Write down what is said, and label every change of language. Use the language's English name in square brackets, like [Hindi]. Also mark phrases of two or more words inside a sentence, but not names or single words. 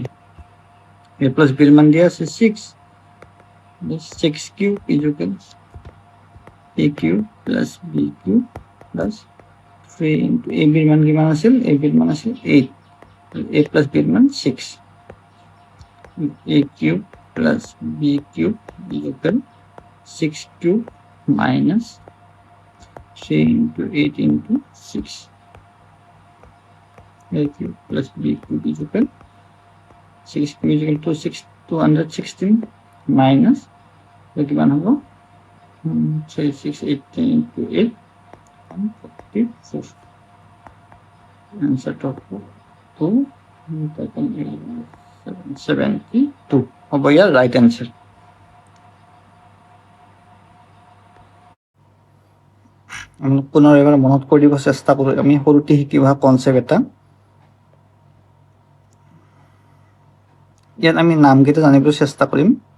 [English] a plus b [Assamese] মান দিয়া আছে 6 [English] cube equal a cube plus b cube plus 3 into a [Assamese] বিৰ মান কিমান আছিল? এ বিৰ মান আছিল 8, [English] a plus b [Assamese] মান 6 [English] a cube plus b cube equal 6 cube minus 3 into 8 into 6 a cube plus b cube is equal 6 cube is equal to 216 minus [Assamese] কিমান হ'ব [English] 618 into 8 144 answer to 272 [Assamese] হ'ব ইয়াৰ [English] right answer. [Assamese] আমি পুনৰ এবাৰ মনত কৰি দিব চেষ্টা কৰোঁ। আমি সৰুতে শিকি অহা কনচেপ্ট এটা, ইয়াত আমি নামকেইটা জানিবলৈ চেষ্টা কৰিম।